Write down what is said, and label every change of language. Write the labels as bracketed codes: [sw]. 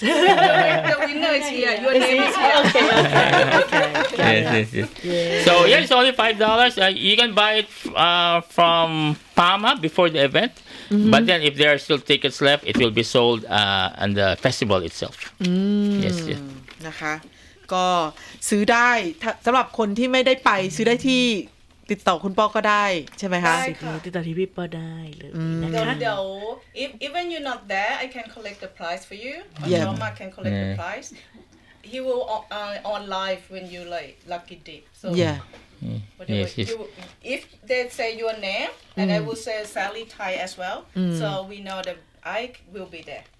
[en] The winner is here. Your name is here. Okay. Yes, yes, yes. Yeah. So yeah, it's only $5. You can buy it from Pama before the event. Mm-hmm. But then if there are still tickets left, it will be sold on the festival itself. Mm. Yes, yes. [th] นะคะก็ซื้อได้สำหรับคนที่ไม่ได้ไปซื้อได้ที่ติดต่อคุณป๊อกก็ได้ใช่ไหมคะ ติดต่อที่พี่ป๊อกได้เลยนะคะ เดี๋ยว [en] even you're not there I can collect the prize for you Norma can collect the prize he will on live when you like lucky dip so yeah yes, yes. If they say your name and I will say Sally Thai as well so we know thatI will be there.